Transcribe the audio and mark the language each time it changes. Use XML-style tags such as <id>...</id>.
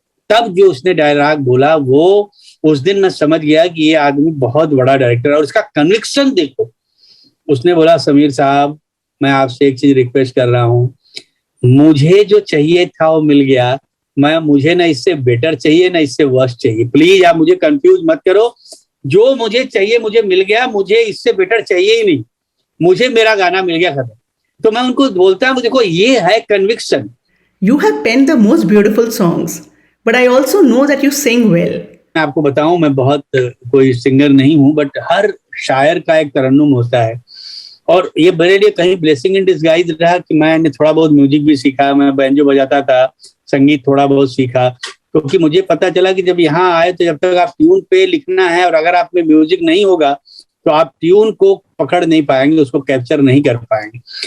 <hi>तब जो उसने डायलॉग बोला वो उस दिन मैं समझ गया कि ये आदमी बहुत बड़ा डायरेक्टर है। और उसका कन्विक्शन देखो, उसने बोला समीर साहब मैं आपसे एक चीज रिक्वेस्ट कर रहा हूँ, मुझे जो चाहिए था वो मिल गया, मुझे ना इससे बेटर चाहिए ना इससे वर्स्ट चाहिए, प्लीज आप मुझे कंफ्यूज मत करो, जो मुझे चाहिए मुझे मिल गया, मुझे इससे बेटर चाहिए ही नहीं, मुझे मेरा गाना मिल गया, खत्म। तो मैं उनको बोलता हूँ देखो ये है conviction.</hi> <en>You have penned the most beautiful songs, but I also know that you sing well.</en> <hi>मैं आपको बताऊं मैं बहुत कोई सिंगर नहीं हूं, बट हर शायर का एक तरन्नुम होता है। और ये मेरे लिए कहीं</hi> <en>blessing in disguise</en> <hi>रहा कि मैंने थोड़ा बहुत म्यूजिक भी सीखा, मैं बैंजो बजाता था, संगीत थोड़ा बहुत सीखा, क्योंकि मुझे पता चला कि जब यहाँ आए तो जब तक आप ट्यून पे लिखना है और अगर आप में म्यूजिक नहीं होगा तो आप ट्यून को पकड़ नहीं पाएंगे, उसको कैप्चर नहीं कर पाएंगे।</hi>